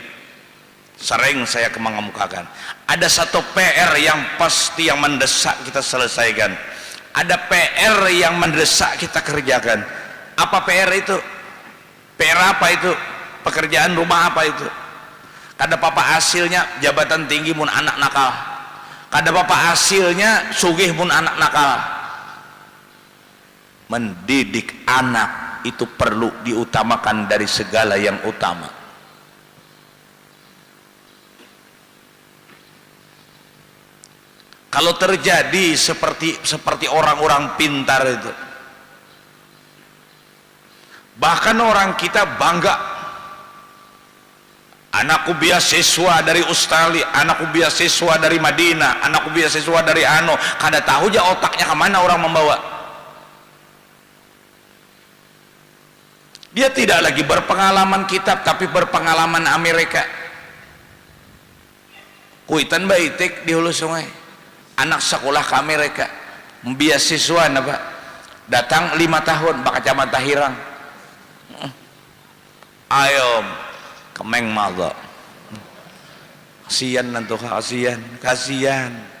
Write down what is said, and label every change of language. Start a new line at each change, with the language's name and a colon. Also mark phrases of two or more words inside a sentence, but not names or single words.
Indonesian: Sering saya mengemukakan, ada satu PR yang pasti, yang mendesak kita selesaikan. Ada PR yang mendesak kita kerjakan. Apa PR itu? PR apa itu? Pekerjaan rumah apa itu?
Banjar: Kada papa hasilnya jabatan tinggi mun anak nakal, kada papa hasilnya sugih mun anak nakal.
Indonesian: Mendidik anak itu perlu diutamakan dari segala yang utama. Kalau terjadi seperti orang-orang pintar itu, bahkan orang kita bangga, anakku beasiswa dari Australia, anakku beasiswa dari Madinah, anakku beasiswa dari Ano,
Banjar: kada tahu aja
Indonesian: otaknya kemana orang membawa. Dia tidak lagi berpengalaman kitab, tapi berpengalaman Amerika.
Banjar: Kuitan baitik di hulu sungai, anak sekolah ke Amerika, beasiswa apa? Datang 5 tahun bak kacamata hirang. Ayo kemeng maldo.
Indonesian: Kasihan nanti, kasihan.